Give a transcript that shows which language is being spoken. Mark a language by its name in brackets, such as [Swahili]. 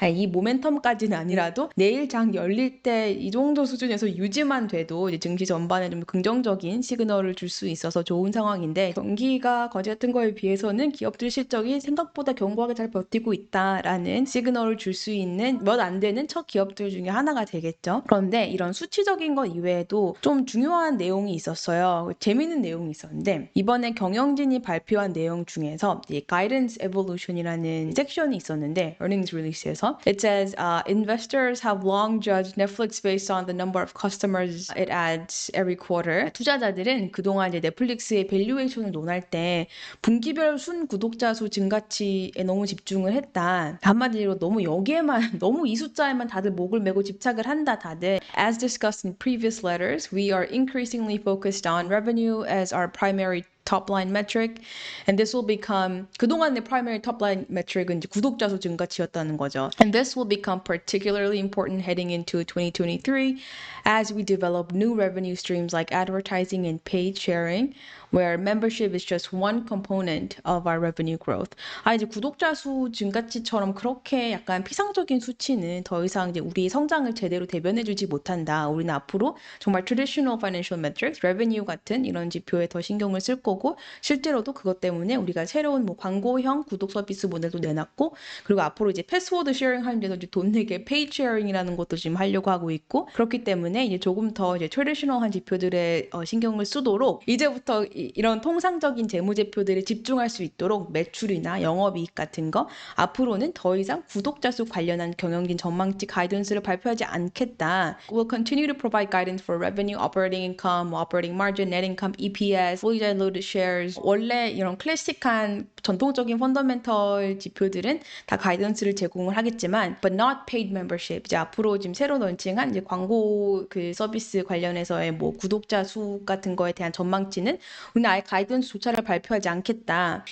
[Korean] 모멘텀까지는 아니라도 내일 장 열릴 때 이 정도 수준에서 유지만 돼도 이제 증시 전반에 좀 긍정적인 시그널을 줄 수 있어서 좋은 상황인데 경기가 거지 같은 거에 비해서는 기업들 실적이 생각보다 견고하게 잘 버티고 있다라는 시그널을 줄 수 있는 몇 안 되는 첫 기업들 중에 하나가 되겠죠. 그런데 이런 수치적인 것 이외에도 좀 중요한 내용이 있었어요. 재미있는 내용이 있었는데 이번에 경영진이 발표한 내용 중에서 이 Guidance Evolution이라는 섹션이 있었는데 earnings release에서 [English] it says investors have long judged Netflix based on the number of customers it adds every quarter. [Korean] 투자자들은 그동안 이제 넷플릭스의 밸류에이션을 논할 때 분기별 순 구독자 수 증가치에 너무 집중을 했다. 한마디로 너무 여기에만 너무 이 숫자에만 다들 목을 메고 집착을 한다 다들. [English] As discussed in previous letters, we are increasingly focused on revenue as our primary top line metric and this will become [Korean] 그동안의 primary top line metric은 이제 구독자 수 증가치였다는 거죠. [English] And this will become particularly important heading into 2023 as we develop new revenue streams like advertising and paid sharing where membership is just one component of our revenue growth. [Korean] 이제 구독자 수 증가치처럼 그렇게 약간 피상적인 수치는 더 이상 이제 우리 성장을 제대로 대변해주지 못한다. 우리는 앞으로 정말 traditional financial metrics, revenue 같은 이런 지표에 더 신경을 쓸 거고 실제로도 그것 때문에 우리가 새로운 뭐 광고형 구독 서비스 모델도 내놨고 그리고 앞으로 이제 패스워드 쉐어링 하는 데서 이제 돈 내게 페이드 쉐어링이라는 것도 지금 하려고 하고 있고 그렇기 때문에 이제 조금 더 이제 트레디셔널한 지표들에 신경을 쓰도록 이제부터 이런 통상적인 재무제표들에 집중할 수 있도록 매출이나 영업이익 같은 거 앞으로는 더 이상 구독자 수 관련한 경영진 전망치 가이던스를 발표하지 않겠다. [English] We'll continue to provide guidance for revenue, operating income, operating margin, net income, EPS, fully diluted shares. [Korean] 원래 이런 클래식한 전통적인 펀더멘털 지표들은 다 가이던스를 제공을 하겠지만 [English] but not paid membership. [Korean] 이제 앞으로 지금 새로 런칭한 이제 광고 그 서비스 관련해서의 뭐 구독자 수 같은 거에 대한 전망치는 우리는 아예 가이던스조차를 발표하지 않겠다.